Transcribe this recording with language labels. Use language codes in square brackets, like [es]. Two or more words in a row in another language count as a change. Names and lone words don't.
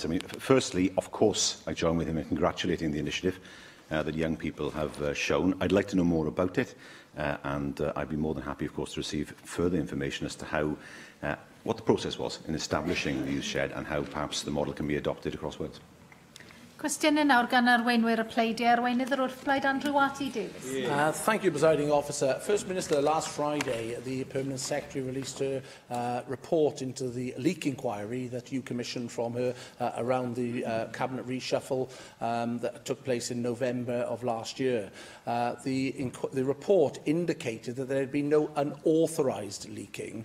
[en] Firstly, of course, I join with him in congratulating the initiative that young people have shown. I'd like to know more about it, and I'd be more than happy, of course, to receive further information as to how, what the process was in establishing the youth shed and how perhaps the model can be adopted across Wales. [cy] Cwestiwn nawr gan arweinwyr y pleidiau. Arweinydd yr wrthblaid Andrew Watty Davies. [en] Thank you, Presiding Officer. First Minister, last Friday, the Permanent Secretary released her report into the leak inquiry that you commissioned from her around the Cabinet reshuffle that took place in November of last year. The report indicated that there had been no unauthorised leaking.